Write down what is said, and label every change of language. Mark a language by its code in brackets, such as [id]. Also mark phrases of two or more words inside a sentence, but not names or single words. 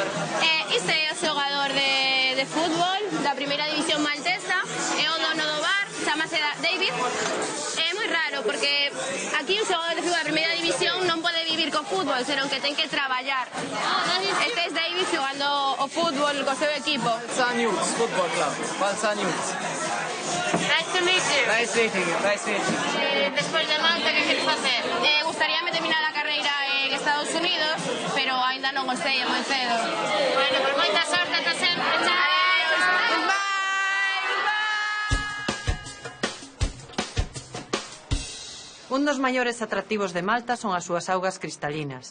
[gl] Este é o xogador de fútbol da primeira división maltesa, é o dono do bar, chamase David. É moi raro porque aquí un xogador de fútbol da primeira división non pode vivir co fútbol, senón que ten que traballar. Este é David xogando o fútbol co seu equipo. Valsanyuts Football Club. Valsanyuts. [en] Nice to meet you. Nice meeting you. Nice meeting you. [gl] Despois de Malta, que queres facer? Gustaríame terminar a carreira en Estados Unidos, pero aínda non o sei, é moi cedo. Bueno, por moita sorte, ata sempre. Chao. Un dos maiores atractivos de Malta son as súas augas cristalinas.